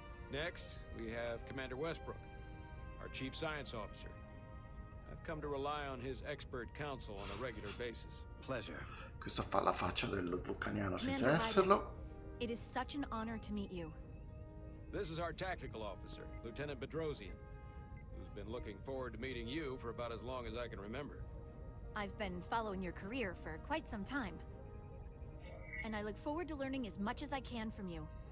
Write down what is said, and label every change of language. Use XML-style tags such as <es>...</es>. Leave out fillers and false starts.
<en>Next, we have Commander Westbrook, our Chief Science Officer. I've come to rely on his expert counsel on a regular basis. Pleasure.</en> <it>Questo fa la faccia del vulcaniano senza</it> <en>Commander</en> <it>esserlo.</it> <en>It is such an honor to meet you. This is our tactical officer, Lieutenant Bedrosian, who's been looking forward to meeting you for about as long as I can remember. I've been following your career for quite some time. And I look forward to learning as much as I can from you.</en>